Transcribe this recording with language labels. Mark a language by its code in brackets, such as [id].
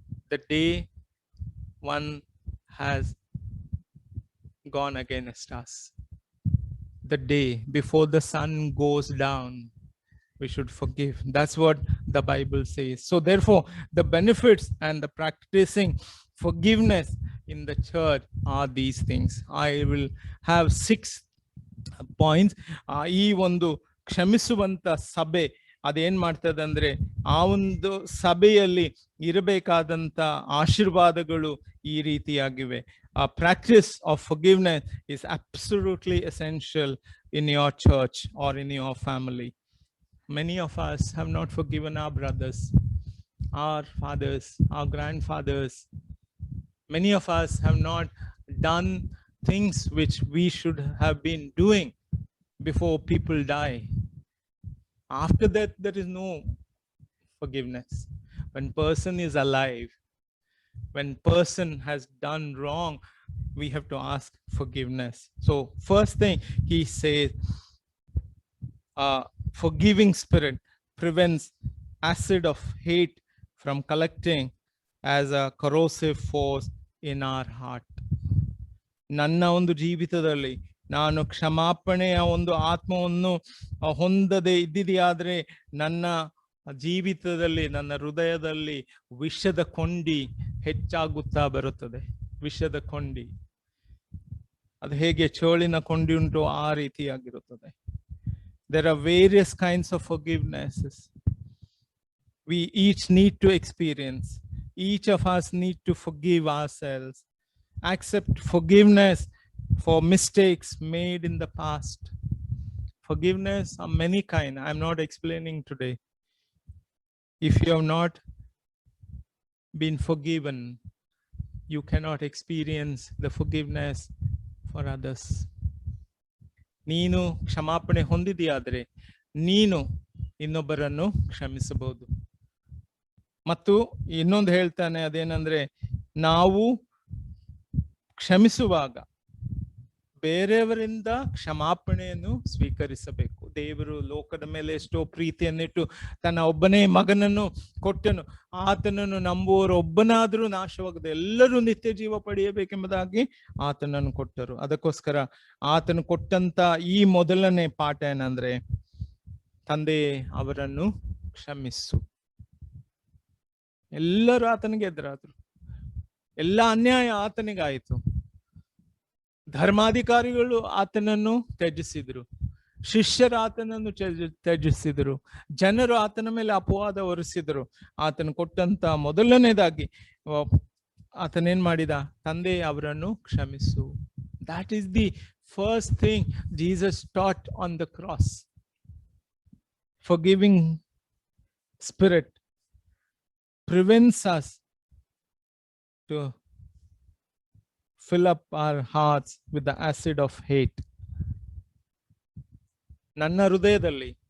[en] The day one has gone against us, the day before the sun goes down, we should forgive. That's what the Bible says. So therefore, the benefits and the practicing forgiveness in the church are these things. I will have 6 points. [kn] ಈ ಒಂದು ಕ್ಷಮಿಸುವಂತ ಸಭೆ ಅದೇನ್ ಮಾಡ್ತದೆ ಅಂದ್ರೆ, ಆ ಒಂದು ಸಭೆಯಲ್ಲಿ ಇರಬೇಕಾದಂತ ಆಶೀರ್ವಾದಗಳು ಈ ರೀತಿಯಾಗಿವೆ. [en] Practice of forgiveness is absolutely essential in your church or in your family. Many of us have not forgiven our brothers, our fathers, our grandfathers. Many of us have not done things which we should have been doing before people die. After that, there is no forgiveness. When person is alive, when person has done wrong, we have to ask forgiveness. So first thing he says, forgiving spirit prevents acid of hate from collecting as a corrosive force in our heart. [kn] ನನ್ನ ಒಂದು ಜೀವಿತದಲ್ಲಿ ನಾನು ಕ್ಷಮಾಪಣೆಯ ಒಂದು ಆತ್ಮವನ್ನು ಹೊಂದದೆ ಇದ್ದಿದೆಯಾದ್ರೆ ನನ್ನ ಜೀವಿತದಲ್ಲಿ, ನನ್ನ ಹೃದಯದಲ್ಲಿ ವಿಷದ ಕೊಂಡಿ ಹೆಚ್ಚಾಗುತ್ತಾ ಬರುತ್ತದೆ. ವಿಷದ ಕೊಂಡಿ ಅದು ಹೇಗೆ ಚೋಳಿನ ಕೊಂಡಿ ಉಂಟು ಆ ರೀತಿಯಾಗಿರುತ್ತದೆ. [en] There are various kinds of forgivenesses we each need to experience. Each of us need to forgive ourselves, accept forgiveness for mistakes made in the past. Forgiveness are many kinds. I'm not explaining today. If you have not been forgiven, you cannot experience the forgiveness for others. [kn] ನೀನು ಕ್ಷಮಾಪಣೆ ಹೊಂದಿದೆಯಾದರೆ ನೀನು ಇನ್ನೊಬ್ಬರನ್ನು ಕ್ಷಮಿಸಬಹುದು. ಮತ್ತು ಇನ್ನೊಂದು ಹೇಳ್ತಾನೆ, ಅದೇನಂದ್ರೆ ನಾವು ಕ್ಷಮಿಸುವಾಗ ಬೇರೆಯವರಿಂದ ಕ್ಷಮಾಪಣೆಯನ್ನು ಸ್ವೀಕರಿಸಬೇಕು. ದೇವರು ಲೋಕದ ಮೇಲೆ ಎಷ್ಟೋ ಪ್ರೀತಿಯನ್ನಿಟ್ಟು ತನ್ನ ಒಬ್ಬನೇ ಮಗನನ್ನು ಕೊಟ್ಟನು. ಆತನನ್ನು ನಂಬುವವರು ಒಬ್ಬನಾದರೂ ನಾಶವಾಗದೆ ಎಲ್ಲರೂ ನಿತ್ಯ ಜೀವ ಪಡೆಯಬೇಕೆಂಬುದಾಗಿ ಆತನನ್ನು ಕೊಟ್ಟರು. ಅದಕ್ಕೋಸ್ಕರ ಆತನು ಕೊಟ್ಟಂತ ಈ ಮೊದಲನೇ ಪಾಠ ಏನಂದ್ರೆ, ತಂದೆ ಅವರನ್ನು ಕ್ಷಮಿಸು. ಎಲ್ಲರೂ ಆತನಿಗೆ ಎದುರಾದ್ರು, ಎಲ್ಲ ಅನ್ಯಾಯ ಆತನಿಗಾಯಿತು. ಧರ್ಮಾಧಿಕಾರಿಗಳು ಆತನನ್ನು ತ್ಯಜಿಸಿದ್ರು, ಶಿಷ್ಯರು ಆತನನ್ನು ತ್ಯಜಿಸಿದರು, ಜನರು ಆತನ ಮೇಲೆ ಅಪವಾದ ಹೊರಿಸಿದರು. ಆತನು ಕೊಟ್ಟಂತ ಮೊದಲನೇದಾಗಿ ಆತನೇನ್ ಮಾಡಿದ, ತಂದೆ ಅವರನ್ನು ಕ್ಷಮಿಸು. [en] That is the first thing Jesus taught on the cross. Forgiving spirit prevents us to fill up our hearts with the acid of hate. [kn] ನನ್ನ ಹೃದಯದಲ್ಲಿ